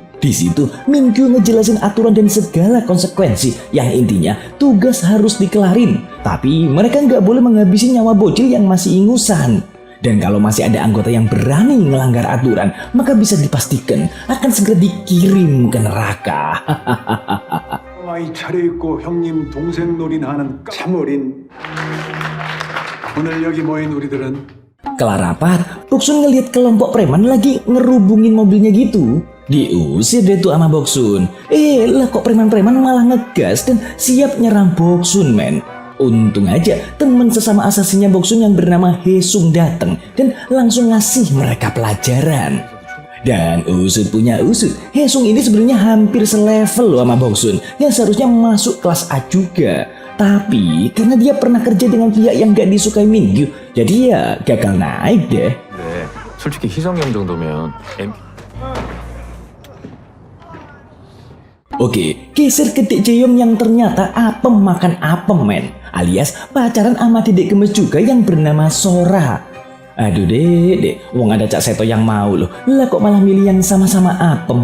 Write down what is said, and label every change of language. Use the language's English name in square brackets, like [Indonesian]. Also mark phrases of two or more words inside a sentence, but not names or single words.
[Indonesian] Di situ Min-kyu ngejelasin aturan dan segala konsekuensi yang intinya tugas harus dikelarin. Tapi mereka nggak boleh menghabisi nyawa bocil yang masih ingusan. Dan kalau masih ada anggota yang berani ngelanggar aturan, maka bisa dipastikan akan segera dikirim ke neraka. [Korean] 아이 차려입고 형님 동생 놀이하는 참 어린 오늘 여기 모인 우리들은 [Indonesian] Kelar rapat, Boksun ngeliat kelompok preman lagi ngerubungin mobilnya gitu. Diusir deh tuh sama Boksun. Lah kok preman-preman malah ngegas dan siap nyerang Boksun, men. Untung aja teman sesama asasinnya Boksun yang bernama Haesung datang dan langsung ngasih mereka pelajaran. Dan usut punya usut, Haesung ini sebenarnya hampir selevel loh sama Boksun yang seharusnya masuk kelas A juga. Tapi karena dia pernah kerja dengan pihak yang gak disukai Min-kyu, jadi ya gagal naik deh. [Korean] 네, 솔직히 희성형 정도면 [Indonesian] Oke, geser ke Dek Jae-yong yang ternyata apem makan apem, men. Alias pacaran sama dedek gemes juga yang bernama Sora. Aduh dek, wong ada Cak Seto yang mau loh. Lah kok malah milih yang sama-sama apem.